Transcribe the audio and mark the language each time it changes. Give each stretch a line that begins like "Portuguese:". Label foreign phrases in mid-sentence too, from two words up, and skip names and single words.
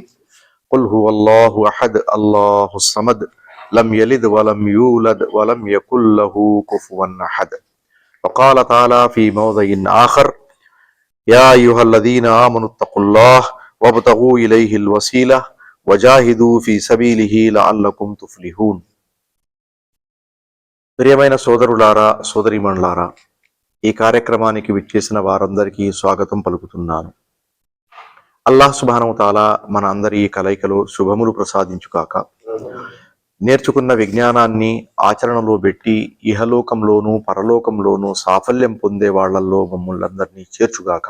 Arabic: قل هو الله أحد الله الصمد لم يلد ولم يولد ولم يكن له كفوا أحد. وقال تعالى في موضع آخر: يا أيها الذين آمنوا اتقوا الله وابتغوا إليه الوسيلة وجاهدوا في سبيله لعلكم تفلحون.
Telugu: ప్రియమైన సోదరులారా, సోదరీమణులారా, ఈ కార్యక్రమానికి విచ్చేసిన వారందరికీ స్వాగతం పలుకుతున్నాను.
Arabic: الله سبحانه تعالى
Telugu: మన అందరి ఈ కలయికలో శుభములు ప్రసాదించుగాక. నేర్చుకున్న విజ్ఞానాన్ని ఆచరణలో పెట్టి ఇహలోకంలోనూ పరలోకంలోనూ సాఫల్యం పొందే వాళ్లల్లో మమ్మల్నందరినీ చేర్చుగాక.